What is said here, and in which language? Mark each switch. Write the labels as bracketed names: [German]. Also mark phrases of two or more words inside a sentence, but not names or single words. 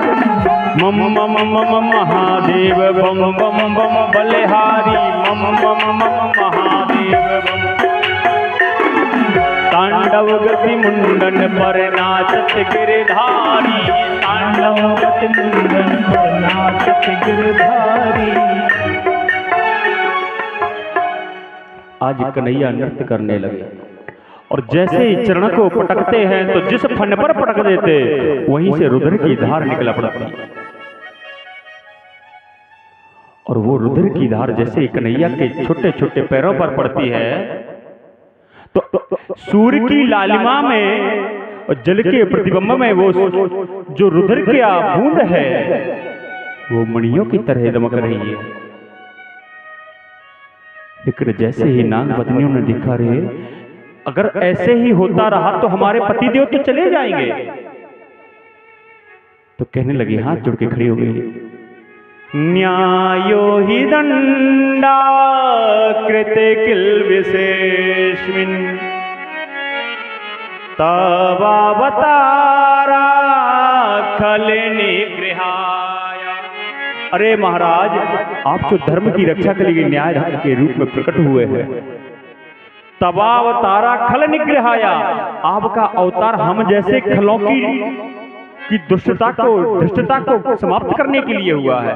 [Hindi] मम मम मम महादेव बम बम बम बलिहारी, मम मम मम महादेव बम। तांडव गति मुंडन पर नाचत गिरधारी, तांडव गति मुंडन पर नाचत गिरधारी। आज कन्हैया नृत्य करने लगे और जैसे ही चरण को पटकते हैं तो जिस फन पर पटक देते वहीं से रुधिर की धार निकल पड़ती। और वो रुधिर की धार जैसे ही कन्हैया के छोटे छोटे पैरों पर पड़ती है तो सूर्य की लालिमा में और जल के प्रतिबिंब में वो जो रुधिर की बूंद है वो मणियों की तरह दमक रही है। लेकिन जैसे ही नाग पत्नियों ने देखा रहे अगर ऐसे ही होता रहा तो हमारे पतिदेव तो चले जाएंगे। तो कहने लगी, हाथ जोड़ के खड़ी हो गई, [Sanskrit] न्यायो हि दंडा कृते किल विशेषमिन तवावतारा खल निगृहाय। [Hindi] अरे महाराज, आप जो धर्म की रक्षा के लिए न्याय के रूप में प्रकट हुए हैं, [Sanskrit] तवावतारा खल निग्रहाया, [Hindi] आपका अवतार हम जैसे खलों की दुष्टता को धृष्टता को समाप्त करने के लिए हुआ है।